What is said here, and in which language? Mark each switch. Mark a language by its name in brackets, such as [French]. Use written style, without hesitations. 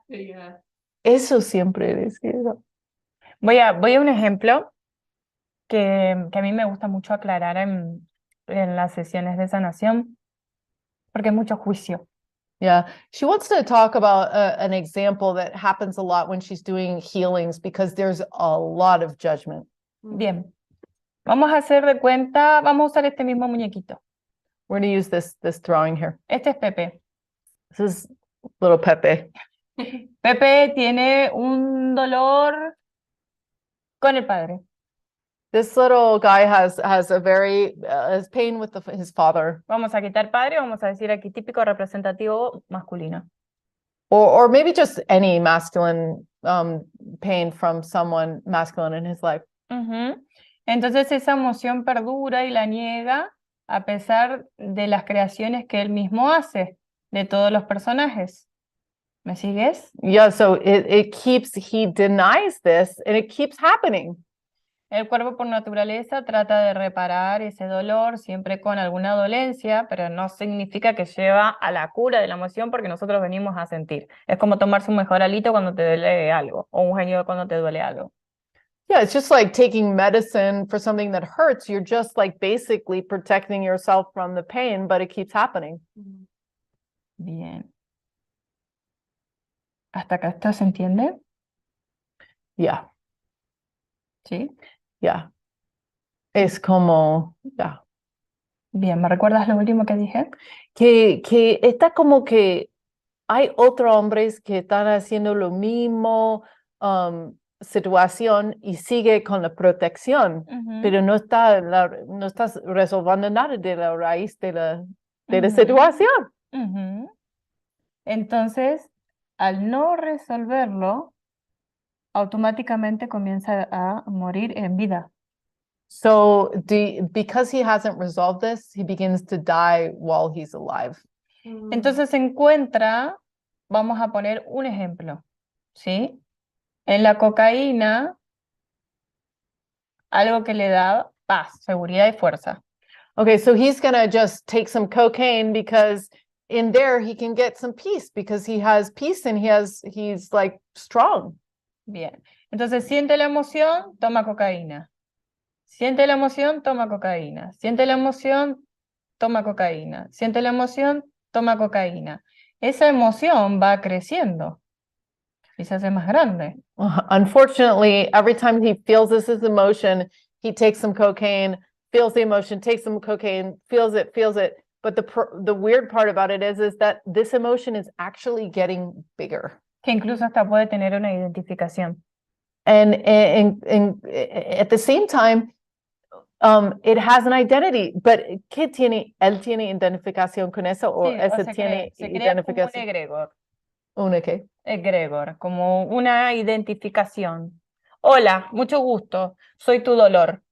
[English] Yeah. [Spanish] Eso siempre decía. Voy a un ejemplo que a mí me gusta mucho aclarar en las sesiones de sanación, porque hay mucho juicio. [English] Yeah, she wants to talk about an example that happens a lot when she's doing healings because there's a lot of judgment. [Spanish] Bien, vamos a hacer de cuenta, vamos a usar este mismo muñequito. [English] We're going to use this drawing here. [Spanish] Este es Pepe. [English] This is little Pepe. [Spanish] Pepe tiene un dolor con el padre. [English] This little guy has a very has pain with his father, [Spanish] Vamos a quitar padre, vamos a decir aquí típico representativo masculino. [English] or maybe just any masculine pain from someone masculine in his life. Ujú. [Spanish] Entonces esa emoción perdura y la niega a pesar de las creaciones que él mismo hace, de todos los personajes. ¿Me sigues? [English] Yeah, so he denies this and it keeps happening. [Spanish] El cuerpo por naturaleza trata de reparar ese dolor siempre con alguna dolencia, pero no significa que lleva a la cura de la emoción porque nosotros venimos a sentir. Es como tomarse un mejoralito cuando te duele algo, o un genio cuando te duele algo. [English] Yeah, it's just like taking medicine for something that hurts. You're just like basically protecting yourself from the pain, but it keeps happening. [Spanish] Bien. ¿Hasta acá esto se entiende? [English] Yeah, ¿Sí? yeah. [Spanish] Es como, [English] yeah. [Spanish] Bien, ¿me recuerdas lo último que dije? Que está como que hay otros hombres que están haciendo lo mismo situación y sigue con la protección, Ujú, pero no estás resolviendo nada de la raíz de la ujú, situación. ujú. Entonces, al no resolverlo, automáticamente comienza a morir en vida. [English] So because he hasn't resolved this, he begins to die while he's alive. [Spanish] Entonces se encuentra, vamos a poner un ejemplo, ¿sí? En la cocaína, algo que le da paz, seguridad y fuerza. [English] Okay, so he's gonna just take some cocaine because in there he can get some peace because he has peace and he's like strong. [Spanish] Bien. Entonces siente la emoción, toma cocaína. Siente la emoción, toma cocaína. Siente la emoción, toma cocaína. Siente la emoción, toma cocaína. Esa emoción va creciendo y se hace más grande. [English] Unfortunately, every time he feels this emotion, he takes some cocaine, feels the emotion, takes some cocaine, feels it. But the weird part about it is that this emotion is actually getting bigger. [Spanish] Que incluso hasta puede tener una identificación. [English] And at the same time, it has an identity. [Spanish] But ¿qué tiene? ¿Él tiene identificación con eso o Sí, ese se tiene crea como un identificación? egregor. ¿Una qué? Egregor, como una identificación. Hola, mucho gusto, soy tu dolor.